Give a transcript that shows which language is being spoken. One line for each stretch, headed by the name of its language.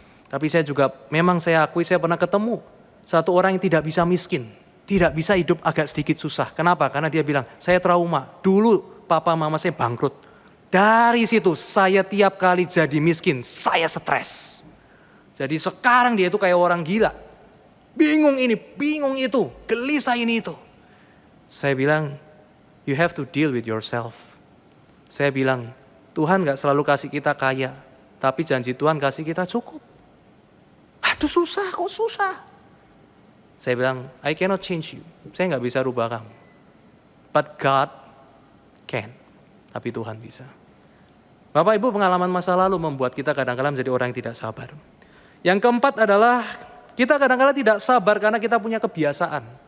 Indonesian: Tapi saya juga, memang saya akui saya pernah ketemu satu orang yang tidak bisa miskin. Tidak bisa hidup agak sedikit susah. Kenapa? Karena dia bilang, saya trauma. Dulu papa mama saya bangkrut. Dari situ saya tiap kali jadi miskin, saya stres. Jadi sekarang dia itu kayak orang gila. Bingung ini, bingung itu, gelisah ini itu. Saya bilang,
English: you have to deal with yourself.
Indonesian: Saya bilang, Tuhan gak selalu kasih kita kaya. Tapi janji Tuhan kasih kita cukup. Aduh susah, kok susah. Saya bilang,
English: I cannot change you.
Indonesian: Saya gak bisa rubah kamu.
English: But God can.
Indonesian: Tapi Tuhan bisa. Bapak Ibu, pengalaman masa lalu membuat kita kadang-kadang menjadi orang yang tidak sabar. Yang keempat adalah, kita kadang-kadang tidak sabar karena kita punya kebiasaan.